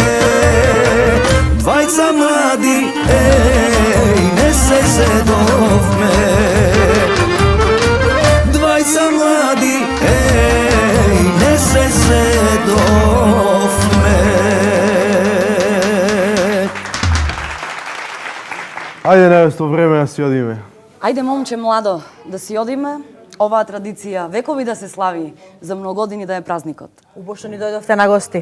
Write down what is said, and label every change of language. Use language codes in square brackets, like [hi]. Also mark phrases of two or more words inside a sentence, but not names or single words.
[mk] Двајца млади, еј, не се док ме. Двајца млади, еј, не се док ме. Ајде, невесто, време да си одиме. Ајде, момче младо, да си одиме. Оваа традиција векови да се слави, за многу години да е празникот. Убаво што ни дојдовте на гости.